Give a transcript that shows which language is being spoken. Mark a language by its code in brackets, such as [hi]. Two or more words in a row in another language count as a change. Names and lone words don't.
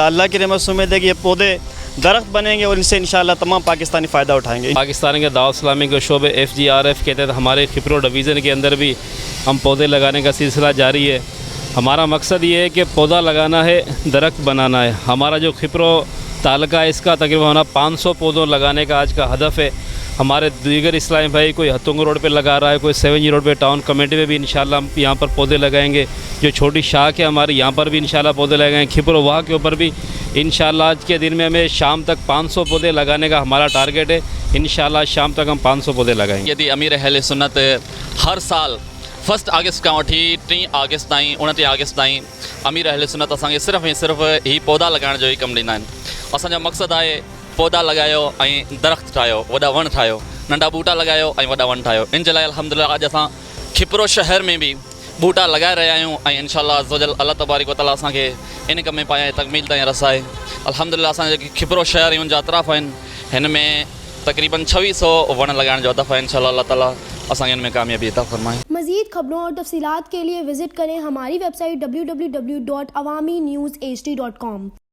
[ur] اللہ کی رحمت سے امید ہے کہ یہ پودے درخت بنیں گے اور ان سے انشاءاللہ تمام پاکستانی فائدہ اٹھائیں گے. پاکستان کے دعوت اسلامی کے شعبے FGRF کے تحت ہمارے کھپرو ڈویژن کے اندر بھی ہم پودے لگانے کا سلسلہ جاری ہے. ہمارا مقصد یہ ہے کہ پودا لگانا ہے، درخت بنانا ہے. ہمارا جو کھپرو تعلقہ ہے، اس کا تقریباً 500 پودوں لگانے کا آج کا ہدف ہے. ہمارے دیگر اسلامی بھائی کوئی ہتھونگ روڈ پہ لگا رہا ہے، کوئی 7G روڈ پہ ٹاؤن کمیٹی میں بھی انشاءاللہ ہم یہاں پر پودے لگائیں گے. جو چھوٹی شاخ ہے ہماری، یہاں پر بھی انشاءاللہ پودے لگائیں گے۔ کھپرو واہ کے اوپر بھی انشاءاللہ آج کے دن میں ہمیں شام تک 500 پودے لگانے کا ہمارا ٹارگٹ ہے. انشاءاللہ شام تک ہم 500 پودے لگائیں گے. [sd] यदि अमीर अहले सुन्नत हर साल 1 अगस्त खां वठी 3 अगस्त ताईं, 29 अगस्त ताईं अमीर अहले सुन्नत असांखे सिर्फ़ु ऐं सिर्फ़ु ही पौधा लगाइण जो ई कमु ॾींदा आहिनि। असांजो मक़सदु आहे पौधा लगायो ऐं दरख़्त ठाहियो, वॾा वण ठाहियो, नंढा बूटा लगायो ऐं वॾा वण ठाहियो। इन जे लाइ अल्हम्दुलिल्लाह अॼु असां खिपरो शहर में भी बूटा लगाए रहिया आहियूं ऐं [ar] انشاءاللہ عزوجل اللہ تبارک و تعالیٰ [sd] असांखे इन कम में पाए तकमील ताईं रसाए। अल्हम्दुलिल्लाह असांजे जेके खिपरो शहर ऐं उनजा अतराफ़ आहिनि, हिन में तकरीबन 2600 वण लगाइण जो हदफ़ है। [ar] انشاءاللہ اللہ تعالیٰ [sd] असांखे इन में कामयाबी अता फरमाए। [ur] مزید خبروں اور تفصیلات کے لیے وزٹ کریں ہماری ویب سائٹ www.awamiNewsHD.com.